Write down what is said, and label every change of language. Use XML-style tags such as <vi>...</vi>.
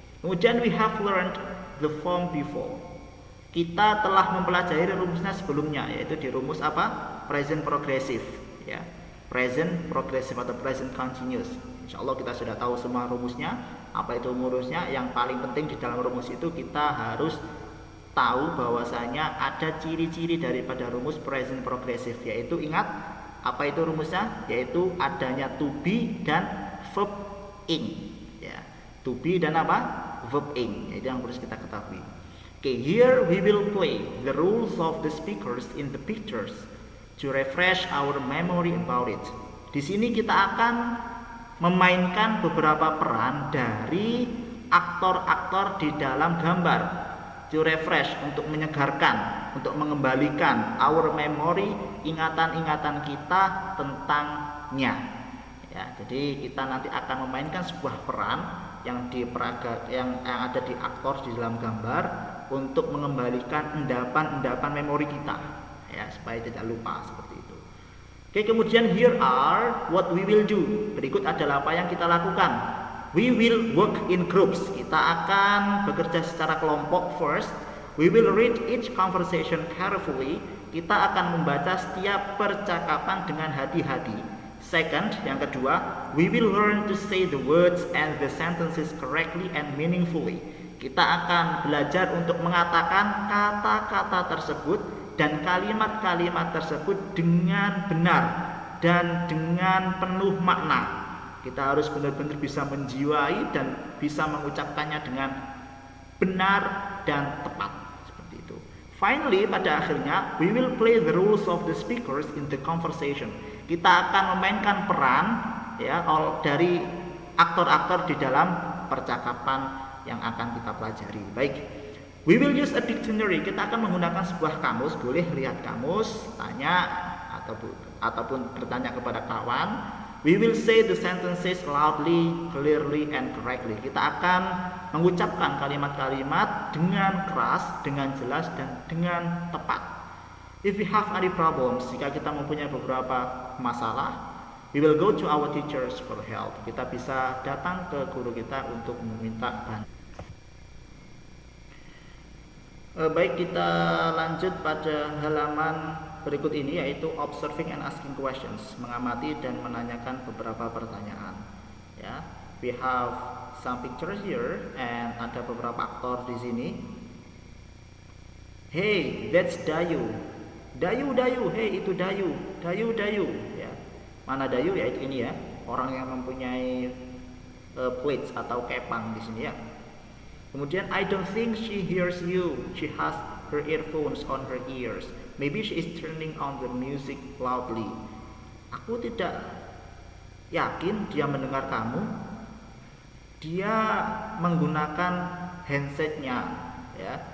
<id>Kemudian</id> <en>we have learned the form before.</en> <id>Kita telah mempelajari rumusnya sebelumnya, yaitu di rumus apa?</id> <en>Present progressive, ya. Present progressive</en> <id>atau</id> <en>present continuous.</en> <id>Insya Allah kita sudah tahu semua rumusnya. Apa itu rumusnya? Yang paling penting di dalam rumus itu kita harus tahu bahwasanya ada ciri-ciri daripada rumus present progressive, yaitu ingat apa itu rumusnya? Yaitu adanya to be dan verb ing. Ya, to be dan apa? Verb ing. Itu yang harus kita ketahui.</id> <en>Okay, here we will play the rules of the speakers in the pictures to refresh our memory about it.</en> <id>Di sini kita akan memainkan beberapa peran dari aktor-aktor di dalam gambar.</id> <en>To refresh,</en> <id>untuk menyegarkan, untuk mengembalikan</id> <en>our memory,</en> <id>ingatan-ingatan kita tentangnya. Ya, jadi kita nanti akan memainkan sebuah peran yang ada di aktor di dalam gambar untuk mengembalikan endapan-endapan memori kita, ya, supaya tidak lupa seperti itu. Oke, kemudian</id> <en>here are what we will do.</en> <id>Berikut adalah apa yang kita lakukan.</id> <en>We will work in groups.</en> <id>Kita akan bekerja secara kelompok</id> <en>first. We will read each conversation carefully.</en> <id>Kita akan membaca setiap percakapan dengan hati-hati.</id> <en>Second,</en> <id>yang kedua,</id> <en>we will learn to say the words and the sentences correctly and meaningfully.</en> <id>Kita akan belajar untuk mengatakan kata-kata tersebut dan kalimat-kalimat tersebut dengan benar dan dengan penuh makna. Kita harus benar-benar bisa menjiwai dan bisa mengucapkannya dengan benar dan tepat, seperti itu.</id> <en>Finally,</en> <id>pada akhirnya,</id> <en>we will play the roles of the speakers in the conversation.</en> <id>Kita akan memainkan peran, ya, dari aktor-aktor di dalam percakapan yang akan kita pelajari. Baik,</id> <en>we will use a dictionary.</en> <id>Kita akan menggunakan sebuah kamus. Boleh lihat kamus, tanya ataupun bertanya kepada kawan.</id> <en>We will say the sentences loudly, clearly, and correctly.</en> <id>Kita akan mengucapkan kalimat-kalimat dengan keras, dengan jelas, dan dengan tepat.</id> <en>If we have any problems,</en> <id>jika kita mempunyai beberapa masalah,</id> <en>we will go to our teachers for help.</en> <id>Kita bisa datang ke guru kita untuk meminta bantuan. Baik, kita lanjut pada halaman berikut ini, yaitu</id> <en>observing and asking questions,</en> <id>mengamati dan menanyakan beberapa pertanyaan.</id> <en>Ya, we have some pictures here and</en> <id>ada beberapa aktor di sini.</id> <en>Hey, that's Dayu. Dayu, hey</en> <id>itu</id> <en>Dayu. Dayu.</en> <id>Ya, mana Dayu? Ya itu ini ya, orang yang mempunyai plates atau kepang di sini ya. Kemudian</id> <en>I don't think she hears you. She has her earphones on her ears. Maybe she is turning on the music loudly.</en> <id>Aku tidak yakin dia mendengar kamu. Dia menggunakan handsetnya, ya.</id>